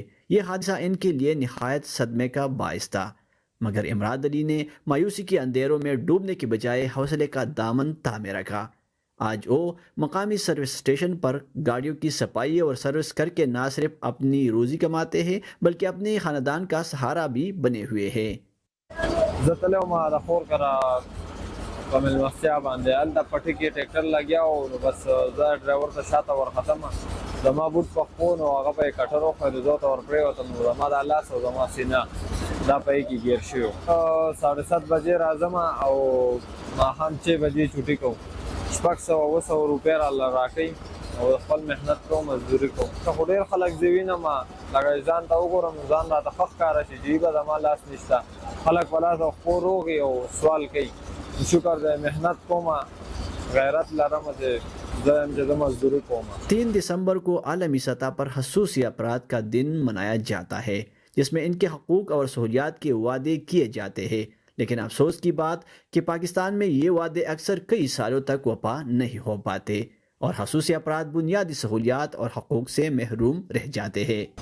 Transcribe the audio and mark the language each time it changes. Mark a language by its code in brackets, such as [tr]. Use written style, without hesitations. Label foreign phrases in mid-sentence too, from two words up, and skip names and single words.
[ur] یہ حادثہ ان کے لیے نہایت صدمے کا باعث تھا، مگر امراد علی نے مایوسی کے اندھیروں میں ڈوبنے کے بجائے حوصلے کا دامن تھامے رکھا۔ آج وہ مقامی سروس اسٹیشن پر گاڑیوں کی صفائی اور سروس کر کے نہ صرف اپنی روزی کماتے ہیں بلکہ اپنے خاندان کا سہارا بھی بنے ہوئے ہیں۔ [ps] کامل مسیا باندې الته پټی کې ټریکټر لګیا او بس زه ډرایور ته شاته ورختم، زما بوټ په خپو نو هغه په کټر وخوړ، زه ته ورپرېوتم نو زما د لاس او زما سینه دا په کې ګیر شو۔ 7:30 بجې راځم او ماښام 6 بجې چوټي کوم، 600 روپۍ راکوي او خپل محنت کوم، مزدوري کوم۔ خو ډېر خلک زه وینم لکه ځان ته وګورم ځان راته ښه ښکاره شي چې به زما لاس نشته، خلک په لاس خپو روغ او سوال کوي، شکر دے محنت کوما غیرت لرم سے مزدوری کوما۔ [ur] 3 دسمبر کو عالمی سطح پر خصوصی افراد کا دن منایا جاتا ہے جس میں ان کے حقوق اور سہولیات کے وعدے کیے جاتے ہیں، لیکن افسوس کی بات کہ پاکستان میں یہ وعدے اکثر کئی سالوں تک وفا نہیں ہو پاتے اور خصوصی افراد بنیادی سہولیات اور حقوق سے محروم رہ جاتے ہیں۔